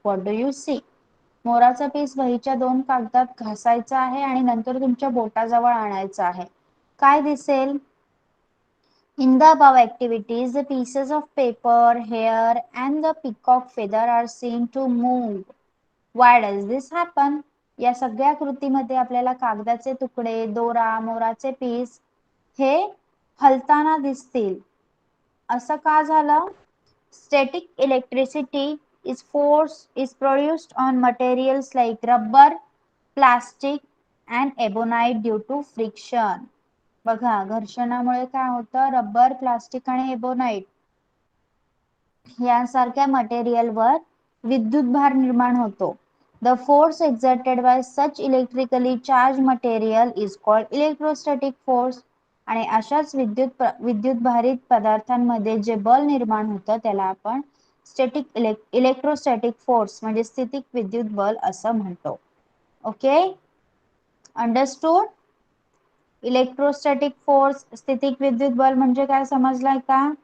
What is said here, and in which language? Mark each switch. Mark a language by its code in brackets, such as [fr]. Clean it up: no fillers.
[en] What do you see? [mr] मोराचा piece वहीच्या दोन कागदात घासायचा आहे आणि नंतर तुमच्या बोटाजवळ आणायचा आहे. काय दिसेल? [en] In the above activities, the pieces of paper, hair, and the peacock feather are seen to move. Why does this happen? [mr] या सगळ्या कृतीमध्ये आपल्याला कागदाचे तुकडे, दोरा, मोराचे पीस हे हलताना दिसतील. असं का झालं? [en] Static electricity is produced on materials like rubber, plastic and ebonite due to friction. [mr] बघा, घर्षणामुळे काय होतं? रबर, प्लास्टिक आणि एबोनाइट यांसारख्या मटेरियलवर विद्युत भार निर्माण होतो. [en] The force exerted by such electrically charged material is called electrostatic force. [mr] आणि अशाच विद्युत भारित पदार्थांमध्ये जे बल निर्माण होतं त्याला आपण इलेक्ट्रोस्टॅटिक फोर्स म्हणजे स्थितिक विद्युत बल असं म्हणतो. [en] Okay, understood? [mr] इलेक्ट्रोस्टॅटिक फोर्स, स्थितिक विद्युत बल म्हणजे काय समजलाय का?